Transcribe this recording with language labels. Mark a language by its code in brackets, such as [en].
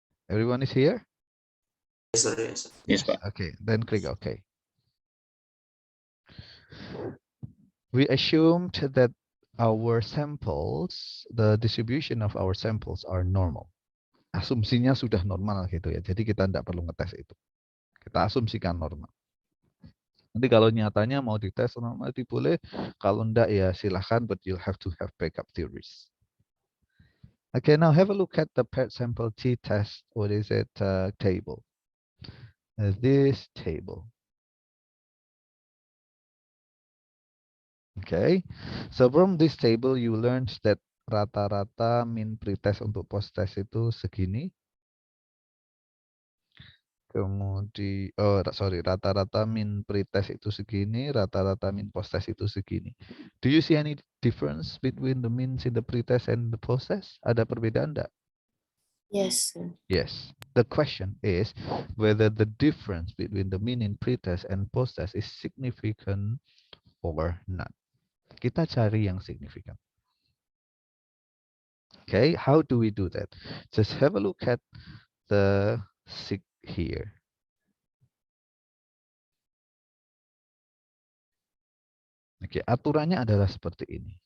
[en] Everyone is here? Yes, sir. Yes, sir. Yes, Pak. Okay, then click OK. We assumed that our samples, the distribution of our samples are normal. [id] Asumsinya sudah normal gitu ya. Jadi kita tidak perlu ngetes itu. Kita asumsikan normal. Nanti kalau nyatanya mau dites normal boleh. Kalau enggak ya silahkan, [en] but you'll have to have backup theories. Okay, now have a look at the PET sample t-test. What is it? Table. This table. Okay, so from this table you learned that [id] rata-rata min pretest untuk post-test itu segini. Kemudian, rata-rata min pretest itu segini, rata-rata min post-test itu segini. [en] Do you see any difference between the means in the pretest and the post-test? [id] Ada perbedaan enggak? [en] Yes, sir. Yes. The question is whether the difference between the mean in pretest and post-test is significant or not. [id] Kita cari yang signifikan. [en] Okay, how do we do that? Just have a look at the sig here. [id] Oke, aturannya adalah seperti ini.